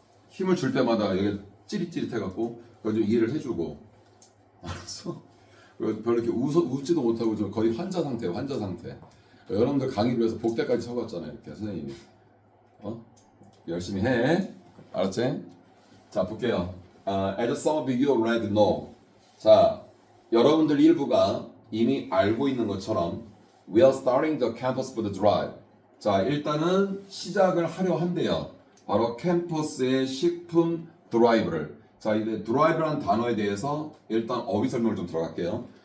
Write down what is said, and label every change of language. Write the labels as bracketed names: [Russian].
[Korean] 힘을 줄 때마다 여기 찌릿찌릿해갖고 그걸 좀 이해를 해주고, 알았어? 별로 이렇게 웃지도 못하고 좀 거의 환자 상태예요, 환자 상태. 여러분들 강의를 위해서 복대까지 쳐봤잖아요, 이렇게 선생님이. 열심히 해, 알았지? 자, 볼게요. [English] As some of you already know. [Korean] 자, 여러분들 일부가 이미 알고 있는 것처럼 [English] We are starting the campus food drive. [Korean] 자, 일단은 시작을 하려 한대요. 바로 캠퍼스의 식품 드라이브를. 자, 이제 드라이브라는 단어에 대해서 일단 어휘 설명을 좀 들어갈게요.